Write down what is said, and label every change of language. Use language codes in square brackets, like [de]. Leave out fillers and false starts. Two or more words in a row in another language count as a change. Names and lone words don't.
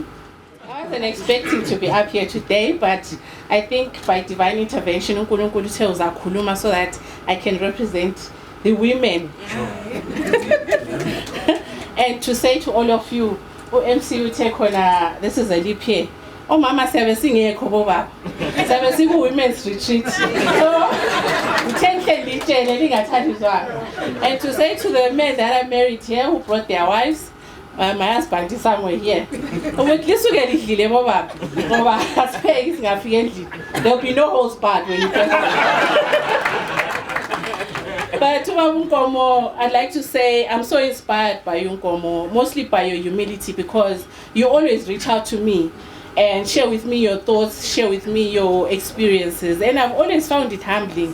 [en] I wasn't expecting to be up here today, but I think by divine intervention, uNkulunkulu tells uzakhuluma so that I can represent the women. And to say to all of you, MCU Tekona, this is a leap year. [zu] Oh, Mama, siyabe singekho bobaba. Siyabe siku [en] women's retreat. So, and to say to the men that are married here who brought their wives, my husband is somewhere here. There'll be no holds barred when you get But to Nkomo, I'd like to say I'm so inspired by you, Nkomo, mostly by your humility, because you always reach out to me and share with me your thoughts, share with me your experiences, and I've always found it humbling.